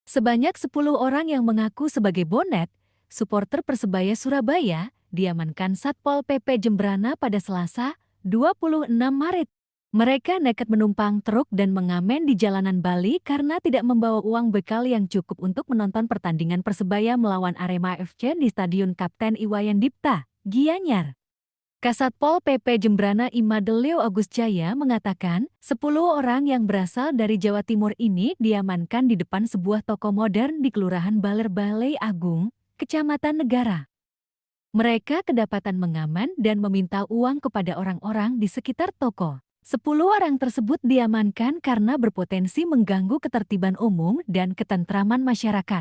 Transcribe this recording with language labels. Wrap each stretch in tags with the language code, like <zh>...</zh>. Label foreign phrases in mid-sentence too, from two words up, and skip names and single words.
<id>Sebanyak 10 orang yang mengaku sebagai bonek, supporter Persebaya Surabaya, diamankan Satpol PP Jembrana pada Selasa, 26 Maret. Mereka nekat menumpang truk dan mengamen di jalanan Bali karena tidak membawa uang bekal yang cukup untuk menonton pertandingan Persebaya melawan Arema FC di Stadion Kapten Iwayan Dipta, Gianyar. Kasatpol PP Jembrana Imadeleo Agus Jaya mengatakan, 10 orang yang berasal dari Jawa Timur ini diamankan di depan sebuah toko modern di Kelurahan Baler Balai Agung, Kecamatan Negara. Mereka kedapatan mengaman dan meminta uang kepada orang-orang di sekitar toko. 10 orang tersebut diamankan karena berpotensi mengganggu ketertiban umum dan ketentraman masyarakat.</id>